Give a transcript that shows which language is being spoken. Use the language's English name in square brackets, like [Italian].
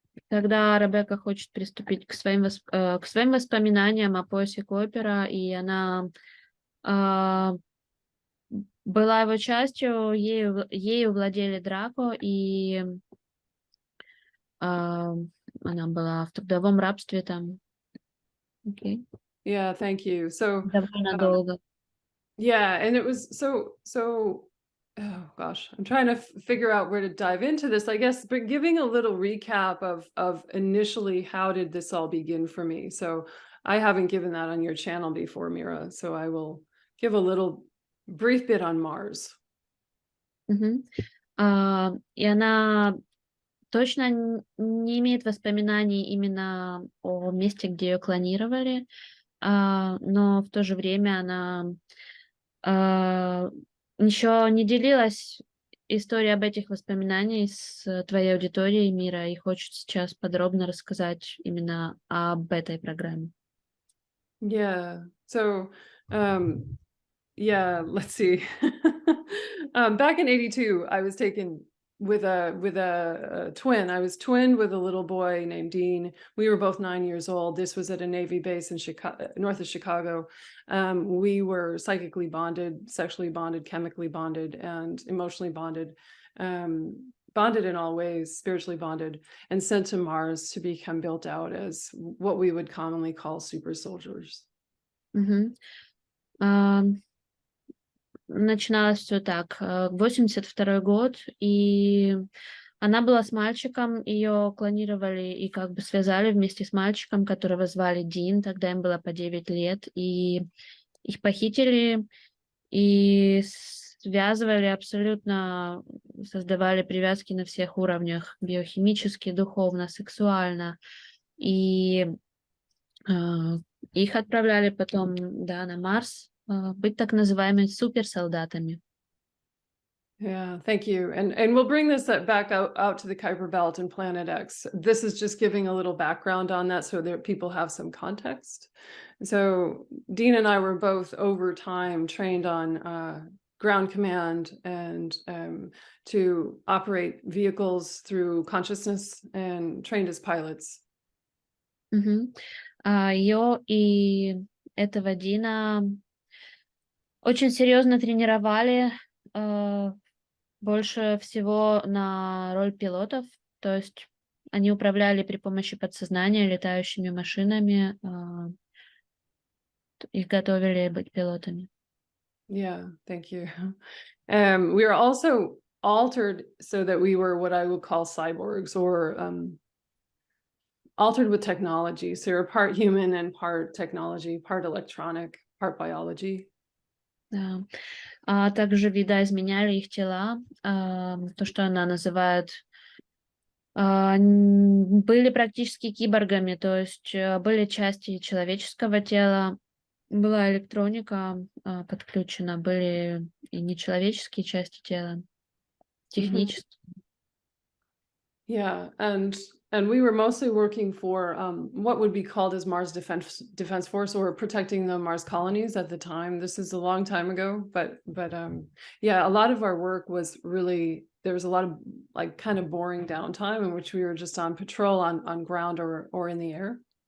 [Russian] Когда Ребекка хочет приступить к своим воспоминаниям о поясе Койпера, и она была его частью, ею владели Драко, и она была в трудовом рабстве там. [English] Okay. Yeah, thank you. So [Russian] довольно долго. [English] Yeah, and it was so oh gosh, I'm trying to figure out where to dive into this, I guess, but giving a little recap of initially how did this all begin for me. So I haven't given that on your channel before, Mira, so I will give a little brief bit on Mars. Мгм. [Russian] И она точно не имеет воспоминаний именно о месте, где ее клонировали, но в то же время она еще не делилась историей об этих воспоминаниях с твоей аудиторией мира и хочет сейчас подробно рассказать именно об этой программе. [English] Yeah. So, yeah, let's see. Back in '82, I was taken with a twin. I was twinned with a little boy named Dean. We were both 9 years old. This was at a Navy base in Chicago, north of Chicago. We were psychically bonded, sexually bonded, chemically bonded, and emotionally bonded. Bonded in all ways, spiritually bonded, and sent to Mars to become built out as what we would commonly call super soldiers. Мгм. [Russian] Начиналось все так. 82-й год, и она была с мальчиком, ее клонировали и как бы связали вместе с мальчиком, которого звали Дин, тогда им было по 9 лет, и их похитили и связывали абсолютно, создавали привязки на всех уровнях, биохимически, духовно, сексуально, и их отправляли потом, да, на Марс, быть так называемыми суперсолдатами. [English] Yeah, thank you. And we'll bring this back out to the Kuiper Belt and Planet X. This is just giving a little background on that so that people have some context. So Dean and I were both over time trained on ground command and to operate vehicles through consciousness and trained as pilots. [Russian] Ее и этого Дина очень серьезно тренировали, больше всего на роль пилотов, то есть они управляли при помощи подсознания летающими машинами, их готовили быть пилотами. [English] Yeah, thank you. We were also altered so that we were what I would call cyborgs or altered with technology. So you're part human and part technology, part electronic, part biology. [Russian] Да. Также видоизменяли их тела, то, что она называет, были практически киборгами, то есть были части человеческого тела, была электроника подключена, были и нечеловеческие части тела, технические. [English] Yeah, and we were mostly working for what would be called as Mars Defense Force or protecting the Mars colonies at the time. This is a long time ago, but yeah, a lot of our work was really, there was a lot of like kind of boring downtime in which we were just on patrol on ground or in the air.